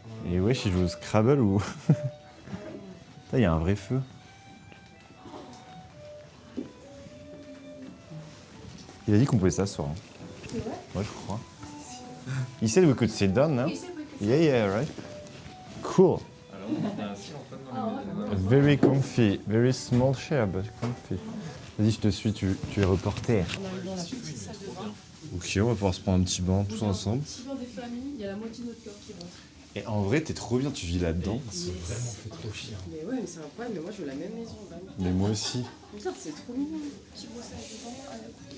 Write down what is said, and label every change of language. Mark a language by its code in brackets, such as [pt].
[fr] Et wesh, il joue au Scrabble ou... Il y a un vrai feu. Il a dit qu'on pouvait s'asseoir. Hein. C'est vrai? Ouais, je crois. [en] He said we could sit down now. Yeah, right. Cool. Very comfy, very small chair, but comfy. [fr] Vas-y, je te suis, tu es reporter. On arrive dans la petite salle de bain. Ok, on va pouvoir se prendre un petit banc tous ensemble. Petit bain des familles, il y a la moitié de notre corps qui rentre. Et en vrai, t'es trop bien, tu vis là-dedans. c'est vraiment fait trop chier. Mais ouais, mais c'est incroyable, mais moi je veux la même maison. Vraiment. Mais moi aussi. Regarde, c'est trop mignon. Petit brossage de dents avec.